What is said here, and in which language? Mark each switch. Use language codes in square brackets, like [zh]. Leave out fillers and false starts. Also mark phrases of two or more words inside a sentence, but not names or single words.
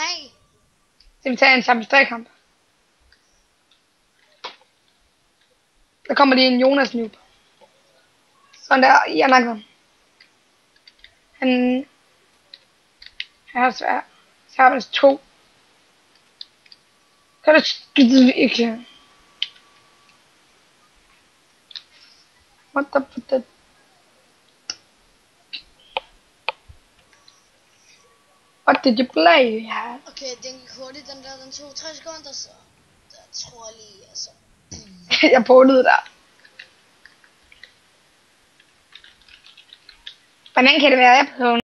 [da] Så vi tager en Sharpness 3 kamp. Der kommer lige en Jonas noob. Sådan der, jeg nakker ham. Han er svær. Sharpness 2. Kan du skide ikke? [en] What the... What did you play? Yeah. [da] Okay, den gik hurtigt, den tog 3 sekunder, så jeg tror lige, altså. Jeg pålede der. Hvordan kan det være, jeg på